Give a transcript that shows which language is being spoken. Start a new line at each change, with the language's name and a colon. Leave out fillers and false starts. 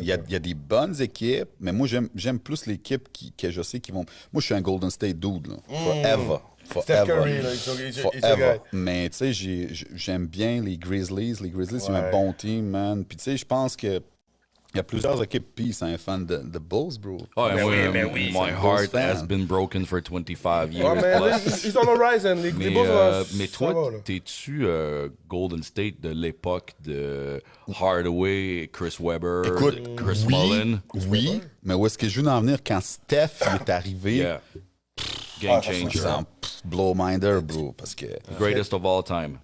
French: Il y a des bonnes équipes, mais moi, j'aime plus l'équipe que je sais qui vont... Moi, je suis un Golden State dude, là. Forever. Steph Curry, là,
English: Forever.
French: Mais, tu sais, j'aime bien les Grizzlies. Les Grizzlies, c'est un bon team, man. Puis, tu sais, je pense que il y a plusieurs équipes, puis c'est un fan de Bulls, bro.
English: Oh, my heart has been broken for 25 years. Oh, man, he's on the rise, and les Bulls...
French: Mais toi, t'es-tu Golden State de l'époque de Hardaway, Chris Webber, Chris Mullin? Oui, mais où est-ce que je veux en venir quand Steph est arrivé?
English: Yeah. Game changer. Blow-minder, bro,
French: parce que...
English: Greatest of all time.